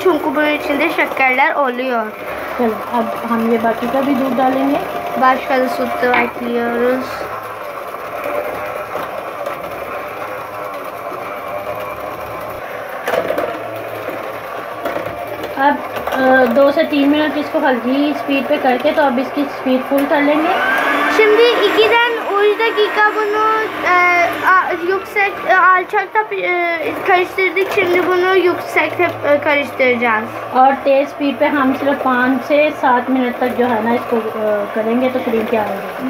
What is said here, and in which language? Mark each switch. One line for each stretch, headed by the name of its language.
Turkish: Çünkü bunun içinde şekerler oluyor.
Hindi: चलो अब हम ये बाकी का भी दूध डालेंगे।
Turkish: Başka da süt de ekliyoruz.
Hindi: अब 2 से 3 मिनट इसको हल्की स्पीड पे करके तो अब इसकी स्पीड फुल कर लेंगे।
Turkish: Şimdi 2'den 3 dakika bunu yüksek alçakta karıştırdık. Şimdi bunu yüksekte karıştıracağız.
Hindi: और तेज स्पीड पे हम सिर्फ 5 से 7 मिनट तक जो है ना इसको करेंगे तो क्रीम तैयार हो जाएगी.